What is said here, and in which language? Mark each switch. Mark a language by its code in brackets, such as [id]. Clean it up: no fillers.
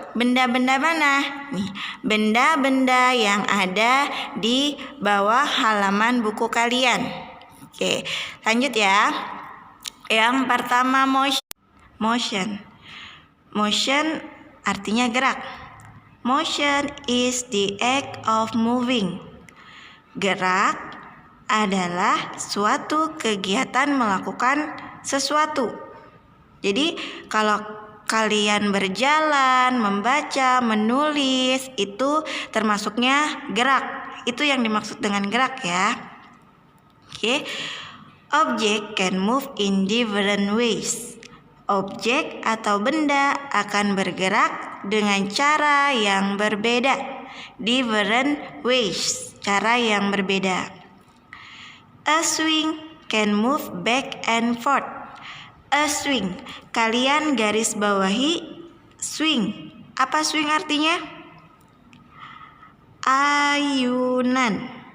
[id] Benda-benda mana? Nih, benda-benda yang ada di bawah halaman buku kalian. Oke, lanjut ya. Yang pertama motion. Motion artinya gerak. [en] Motion is the act of moving. [id] Gerak adalah suatu kegiatan melakukan sesuatu. Jadi kalau kalian berjalan, membaca, menulis, itu termasuknya gerak. Itu yang dimaksud dengan gerak ya. Oke. [en] Object can move in different ways. [id] Objek atau benda akan bergerak dengan cara yang berbeda. [en] Different ways, [id] cara yang berbeda. [en] A swing can move back and forth. A swing, [id] kalian garis bawahi [en] swing. [id] Apa swing artinya? Ayunan.